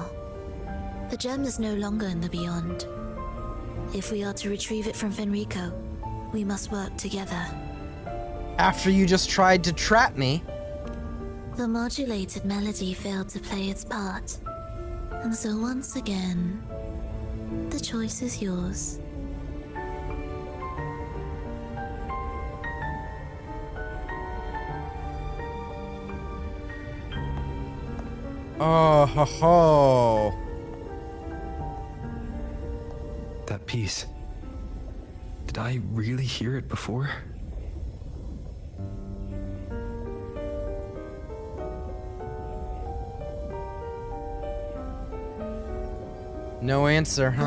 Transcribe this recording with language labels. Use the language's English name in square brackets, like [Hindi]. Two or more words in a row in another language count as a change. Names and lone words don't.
[English] The gem is no longer in the beyond. If we are to retrieve it from Fenrico, we must work together. After you just tried to trap me. The modulated melody failed to play its part. And so once again, the choice is yours. Oh ho ho. That piece. Did I really hear it before? No answer, huh?